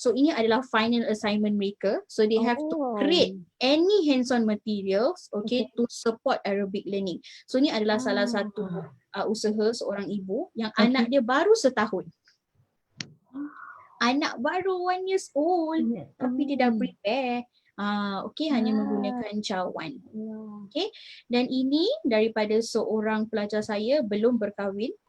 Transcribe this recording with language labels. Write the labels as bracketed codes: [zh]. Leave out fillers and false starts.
[ms] So ini adalah final assignment mereka. [en] So they have to create any hands-on materials, okay, to support Arabic learning. [ms] So ini adalah salah satu usaha seorang ibu yang anak dia baru setahun. Anak baru [en] 1 years old, [ms] tapi dia dah prepare. Okay, hanya menggunakan cawan. Okay, dan ini daripada seorang pelajar saya belum berkahwin.